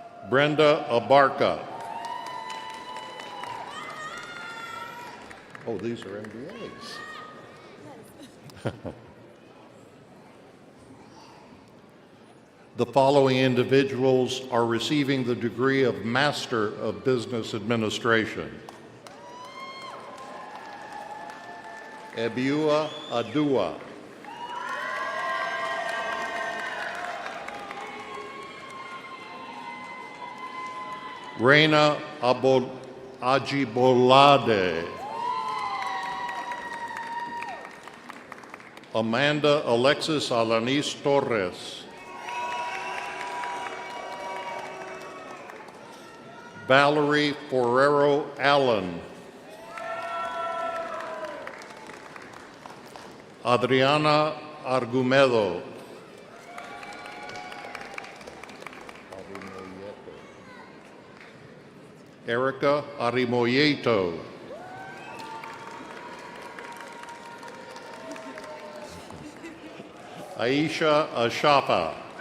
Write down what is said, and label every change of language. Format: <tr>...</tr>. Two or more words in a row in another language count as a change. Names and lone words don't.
<en>Brenda Abarca. Oh, these are MBAs. The following individuals are receiving the degree of Master of Business Administration. Ebiua Adua. Reina Ajibolade. Amanda Alexis Alanis Torres. Valerie Forero Allen. Adriana Argumedo. Erica Arimoyeto. Aisha Ashafa.</en>